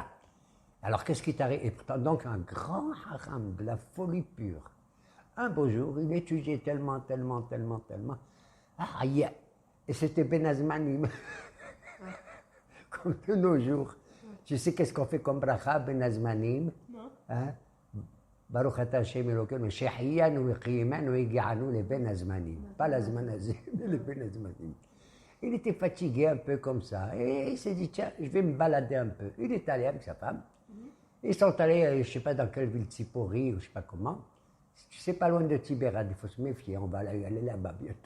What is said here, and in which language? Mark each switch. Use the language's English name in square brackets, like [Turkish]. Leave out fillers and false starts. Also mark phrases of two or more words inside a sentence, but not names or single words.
[French] Alors qu'est-ce qui t'arrive? Et pourtant, donc un grand haram de la folie pure. Un beau jour, il étudiait tellement. Ah, yeah. Et c'était Ben Azmanim. Comme de nos jours. Tu sais qu'est-ce qu'on fait comme bracha, Ben Azmanim? Non. Hein? [Hebrew] ברוך אתה השם אלוקינו, שהחיינו וקיימנו והגיענו les Ben Azmanim. [French] Pas l'Azman Azim, mais les Ben Azmanim. Il était fatigué un peu comme ça. Et il s'est dit, tiens, je vais me balader un peu. Il est allé avec sa femme. Ils sont allés, je ne sais pas dans quelle ville, Tsipori, ou je ne sais pas comment. C'est pas loin de Tibériade, il faut se méfier, on va aller là-bas bientôt.